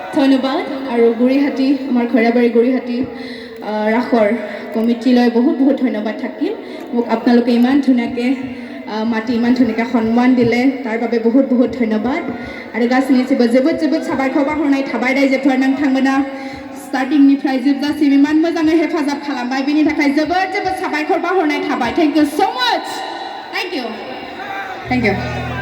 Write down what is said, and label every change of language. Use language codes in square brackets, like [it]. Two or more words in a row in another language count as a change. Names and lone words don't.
[as] ধন্যবাদ আৰু গুৰিহাটী আমাৰ খৈৰাবাৰী গুৰিহাটী ৰাসৰ কমিটিলৈ বহুত বহুত ধন্যবাদ থাকিল মোক আপোনালোকে ইমান ধুনীয়াকৈ মাতি ইমান ধুনীয়াকৈ সন্মান দিলে তাৰ বাবে বহুত বহুত ধন্যবাद [brx] आरो गासैनिसिमबो जोबोद जोबोद साबायखर बावहरनाय थाबाय रायजोफोर नोंथांमोना स्टार्टिंनिफ्राय जोबजासिम इमान मोजाङै हेफाजाब खालामबाय बेनि थाखाय जोबोद जोबोद साबायखर बावहरनाय थाबाय [en] thank you so much thank you